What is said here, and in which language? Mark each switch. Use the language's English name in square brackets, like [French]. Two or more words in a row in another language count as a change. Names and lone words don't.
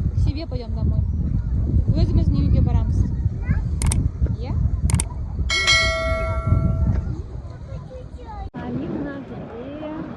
[Russian] себе пойдем домой. [Kazakh] Өзіміздің үйге барамыз. Иә? [Russian] Амина где?